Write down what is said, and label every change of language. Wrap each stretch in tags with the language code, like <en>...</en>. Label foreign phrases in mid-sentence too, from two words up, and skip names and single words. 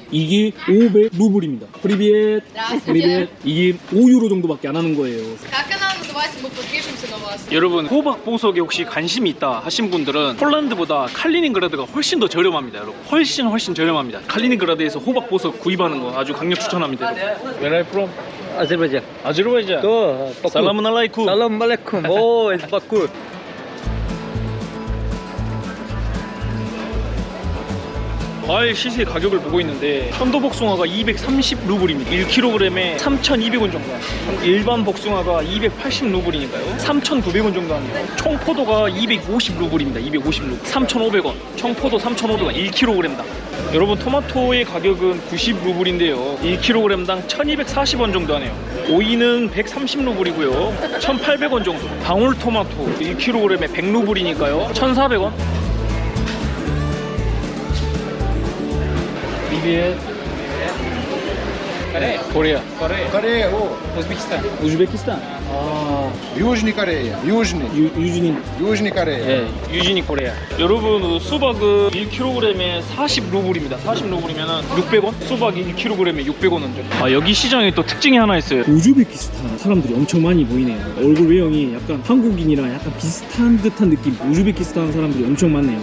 <ko>이게 500루블입니다. 프리벳. 이게 5유로 정도밖에 안 하는 거예요. 여러분 호박보석에 혹시 관심이 있다 하신 분들은 폴란드보다 칼리닝그라드가 훨씬 더 저렴합니다. 여러분 훨씬 저렴합니다. 칼리닝그라드에서 호박보석 구입하는 거 아주 강력 추천합니다.</ko> <en>Where are you from? Azerbaycan.</en> <ko>아제르바이잔. Baku.</ko> <ar>السلام عليكم. سلام عليكم.</ar> <en>Oh, it's Baku.</en> <ko>과일 시세 가격을 보고 있는데 천도 복숭아가 230루블입니다. 1kg에 3,200원 정도 합니다. 일반 복숭아가 280루블이니까요 3,900원 정도 합니다. 청포도가 250루블입니다. 250루블 3,500원. 청포도 3,500원 1kg당. 여러분 토마토의 가격은 90루블인데요 1kg당 1,240원 정도 하네요. 오이는 130루블이고요 1,800원 정도. 방울토마토 1kg에 100루블이니까요 1,400원.</ko> <ru>Привет. Корея. Корея, Узбекистан. 우즈베키스탄. Южный Корея, Южный Корея.</ru> <ko>예, 유진이 코리아. 여러분 수박은 1kg에 40루블입니다. 40루블이면 600원? 수박 1kg에 600원 언저리. 여기 시장에 또 특징이 하나 있어요. 우즈베키스탄 사람들이 엄청 많이 보이네요. 얼굴 외형이 약간 한국인이랑 약간 비슷한 듯한 느낌. 우즈베키스탄 사람들이 엄청 많네요.</ko>